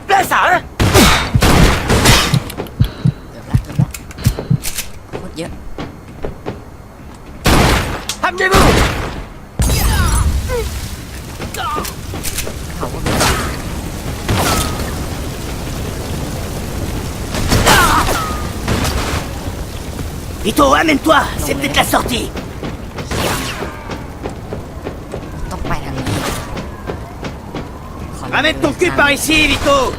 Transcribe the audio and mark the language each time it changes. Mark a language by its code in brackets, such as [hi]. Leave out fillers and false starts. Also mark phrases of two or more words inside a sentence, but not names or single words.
[fr] ça, hein? [th] เกือบละโคตรเยอะ [fr] Amenez-vous! [th] เขาก็มี [fr] Vito, amène-toi. C'est peut-être la sortie. [th] ต้องไปทางนี้ขอ [fr] Ramène ton cul par ici, Vito.